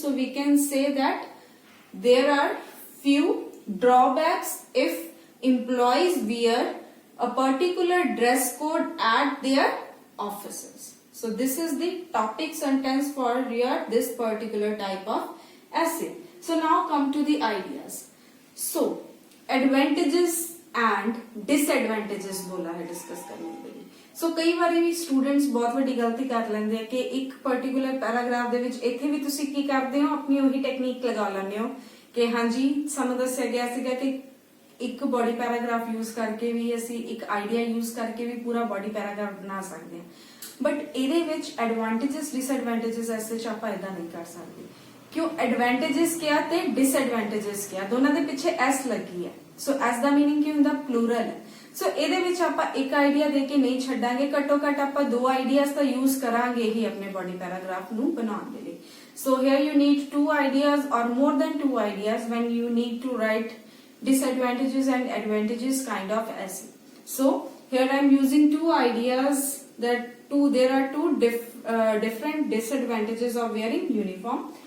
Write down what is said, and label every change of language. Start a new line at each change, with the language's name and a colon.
English: So we can say that there are few drawbacks if employees wear a particular dress code at their offices. So this is the topic sentence for this particular type of essay. So now come to the ideas. So advantages and disadvantages
Hindi: बोला है discuss करने के लिए।
Punjabi: So कई बारी भी students बहुत बड़ी गलती कर लेंदे कि एक पर्टिकुलर पैराग्राफ ਦੇ ਵਿੱਚ ਇੱਥੇ ਵੀ ਤੁਸੀਂ ਕੀ ਕਰਦੇ ਹੋ, ਆਪਣੀ ਉਹੀ ਟੈਕਨੀਕ ਲਗਾ ਲੈਂਦੇ ਹੋ ਕਿ ਹਾਂਜੀ ਸਾਨੂੰ ਦੱਸਿਆ ਗਿਆ ਸੀਗਾ ਕਿ ਇੱਕ ਬੋਡੀ ਪੈਰਾਗ੍ਰਾਫ ਯੂਜ਼ ਕਰਕੇ ਵੀ ਅਸੀਂ ਇੱਕ ਆਈਡੀਆ ਯੂਜ਼ ਕਰਕੇ ਵੀ ਪੂਰਾ ਬੋਡੀ ਪੈਰਾਗ੍ਰਾਫ ਬਣਾ ਸਕਦੇ ਹਾਂ। ਬਟ ਇਹਦੇ ਵਿੱਚ ਐਡਵਾਂਟੇजेस ਡਿਸਐਡਵਾਂਟੇजेस ਐਸੇ ਚ ਆਪਾਂ ਇਦਾਂ ਨਹੀਂ ਕਰ ਸਕਦੇ। ਕਿਉਂ? ਐਡਵਾਂਟੇजेस ਕਿਹਾ ਤੇ ਡਿਸਐਡਵਾਂਟੇजेस ਕਿਹਾ, ਦੋਨਾਂ ਦੇ ਪਿੱਛੇ ਐਸ ਲੱਗੀ ਹੈ। ਸੋ ਐਸ ਦਾ ਮੀਨਿੰਗ ਕੀ ਹੁੰਦਾ? ਪਲੂਰਲ ਹੈ। ਸੋ ਇਹਦੇ ਵਿੱਚ ਆਪਾਂ ਇੱਕ ਆਈਡੀਆ ਦੇ ਕੇ ਨਹੀਂ ਛੱਡਾਂਗੇ, ਘੱਟੋ ਘੱਟ ਆਪਾਂ ਦੋ ਆਈਡੀਆਜ਼ ਤਾਂ ਯੂਜ਼ ਕਰਾਂਗੇ ਹੀ ਆਪਣੇ ਬੋਡੀ ਪੈਰਾਗ੍ਰਾਫ ਨੂੰ ਬਣਾਉਣ ਦੇ ਲਈ।
English: So here you need two ideas or more than two ideas when you need to write disadvantages and advantages kind of essay. So here I am using two ideas there are two different disadvantages of wearing uniform.